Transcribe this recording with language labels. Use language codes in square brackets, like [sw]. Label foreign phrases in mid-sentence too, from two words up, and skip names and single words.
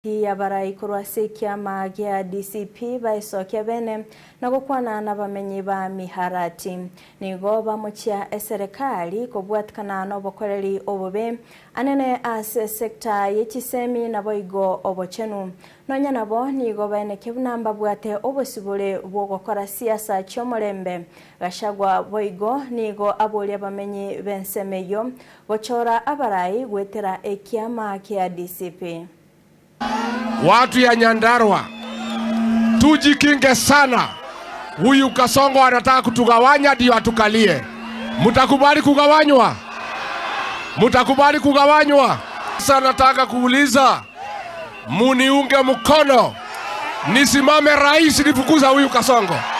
[guz] ya barai kurwasi kiama gia DCP baisokia bene na gukwana na bamenyi ba miharati nigo bamuchia eserikali kubwatikana no bokoreri obobe anene ase sekta yechisemi na boigo obochenu nonya nabo nigo bene kebunamba bwate obosibule bwogokora siasa chomorembe gashagwa boigo nigo abolia bamenyi bensemeyo bochora abarai gwetera ekiama kia DCP. [sw] Watu ya Nyandarua, tujikinge sana. Huyu Kasongo anataka kutugawanya ndio atukalie. Mutakubali kugawanywa? Mutakubali kugawanywa? Sasa nataka kuuliza, muniunge mkono nisimame rais nifukuza huyu Kasongo.